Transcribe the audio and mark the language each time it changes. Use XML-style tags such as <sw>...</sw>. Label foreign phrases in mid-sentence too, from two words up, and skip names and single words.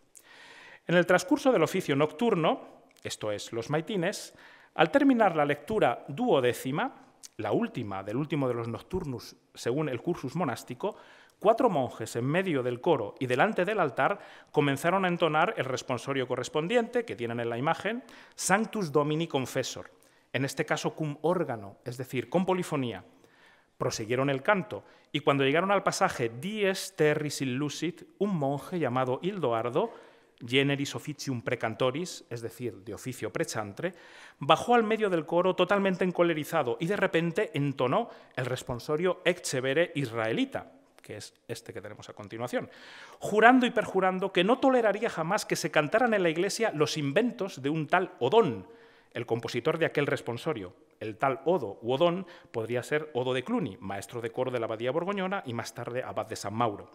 <es>En el transcurso del oficio nocturno, esto es, los maitines, al terminar la lectura duodécima, la última del último de los nocturnus según el cursus monástico, 4 monjes en medio del coro y delante del altar comenzaron a entonar el responsorio correspondiente, que tienen en la imagen, Sanctus Domini Confessor, en este caso</es> <la>cum órgano,</la> <es>es decir, con polifonía. Prosiguieron el canto y cuando llegaron al pasaje</es> <la>Dies terris illusit,</la> <es>un monje llamado Hildoardo,</es> <la>generis officium precantoris,</la> <es>es decir, de oficio prechantre, bajó al medio del coro totalmente encolerizado y de repente entonó el responsorio Ecce israelita, que es este que tenemos a continuación, jurando y perjurando que no toleraría jamás que se cantaran en la iglesia los inventos de un tal Odón, el compositor de aquel responsorio. El tal Odo u Odón podría ser Odo de Cluny, maestro de coro de la abadía borgoñona y más tarde abad de San Mauro.</es>